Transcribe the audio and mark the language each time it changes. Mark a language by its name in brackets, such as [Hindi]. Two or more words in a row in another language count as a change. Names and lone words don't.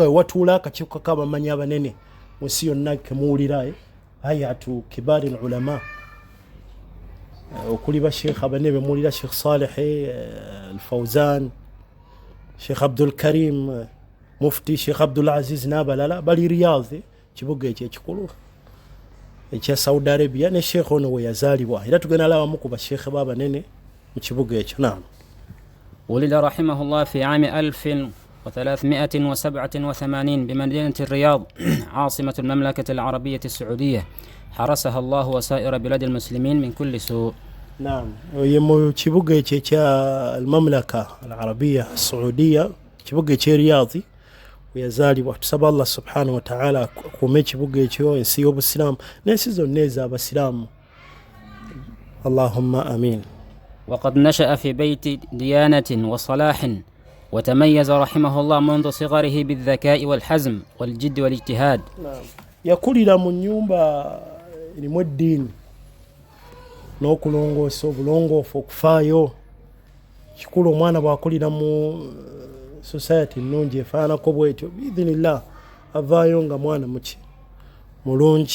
[Ganda] wewatuula akakiiko k'abamanyi abanene mu nsi yonna kemuwulira [Arabic] هيئة كبار العلماء [Ganda] okuli basheikh abane bemuwulira Sheikh Saleh Al-Fawzan Sheikh Abdul Karim Mufti Sheikh Abdul Aziz n'abalala bali Riyadh kibuga ekyo ekikulu ekya Saudi Arabia ne Sheikh ono we yazaalibwa era tugenda lawamu ku basheikh b'abanene mu kibuga ekyo naam. [Arabic] ولد رحمه الله في عام 1387 بمدينة الرياض عاصمة المملكة العربية السعودية حرسها الله وسائر بلاد المسلمين من كل سوء. [Ganda] نعم يمو kibuga ekya [Arabic] المملكة العربية السعودية [Ganda] kibuga ekya Riyadh yazaalibwa tusaba [Arabic] الله سبحانه وتعالى [Ganda] akume kibuga ekyo ensi y'obusiramu n'ensi zonna ez'abasiraamu [Arabic] اللهم آمين. وقد نشأ في بيت ديانة وصلاح وتميز رحمه الله منذ صغره بالذكاء والحزم والجد والاجتهاد. [Ganda] yakulira mu nnyumba erimu eddiini n'okulongoosa obulongoofu okufaayo kikulu omwana bw'akulira mu society nnungi efaanako bwetyo biidhinillah avaayo nga mwana muki mulungi.